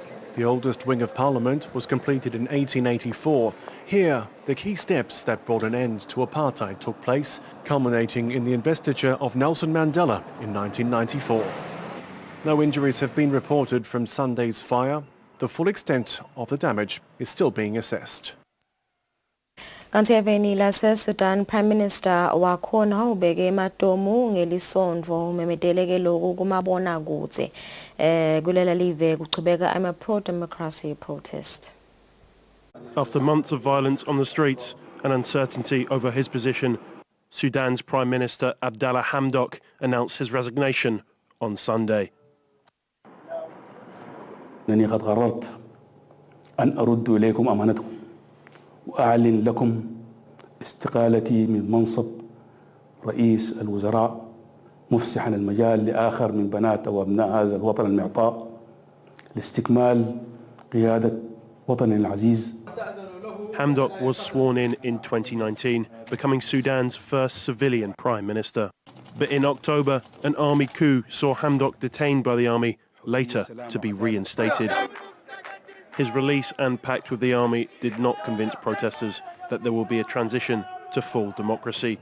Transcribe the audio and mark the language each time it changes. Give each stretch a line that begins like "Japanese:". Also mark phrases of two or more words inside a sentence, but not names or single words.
English: The oldest wing of Parliament was completed in 1884. Here, the key steps that brought an end to apartheid took place, culminating in the investiture of Nelson Mandela in 1994. No injuries have been reported from Sunday's fire. The full extent of the damage is still being assessed.
Swati: Kanti eveni lase-Sudan
English: Prime Minister
Swati: wakhona ubeke ematomu ngelisonto umemeteleke lokhu kumabonakude kulela live kuchubeka ama
English: pro-democracy protest. After months of violence on the streets and uncertainty over his position, Sudan's Prime Minister Abdallah Hamdok announced his resignation on Sunday.
Arabic: أنني قد قررت أن أرد إليكم أمانتكم وأعلن لكم استقالتي من منصب رئيس الوزراء مفسحا المجال لآخر من بنات أو أبناء هذا الوطن المعطاء لاستكمال قيادة وطننا العزيز.
English: Hamdok was sworn in 2019, becoming Sudan's first civilian prime minister. But in October, an army coup saw Hamdok detained by the army, later to be reinstated. His release and pact with the army did not convince protesters that there will be a transition to full democracy.